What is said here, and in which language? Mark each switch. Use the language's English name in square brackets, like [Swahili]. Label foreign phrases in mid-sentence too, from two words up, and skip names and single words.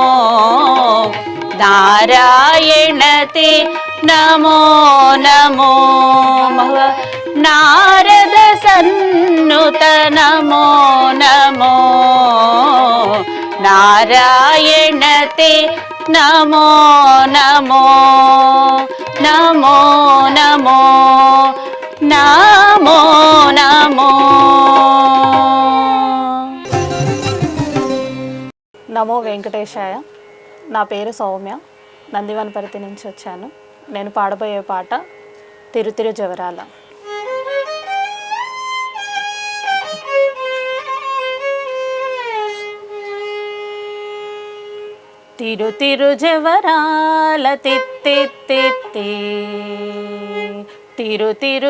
[Sanskrit] नारायण ते नमो नमो भव नारद सन्नुत नमो नमो नारायण ते नमो नमो नमो नमो नमो नमो నమో వెంకటేశాయ. [Telugu] నా పేరు సౌమ్య, నందివనపర్తి నుంచి వచ్చాను. నేను పాడబోయే పాట తిరుతిరు జవరాల. తిరు తిరు జవరాల తిత్తిత్తిత్తి తిరు తిరు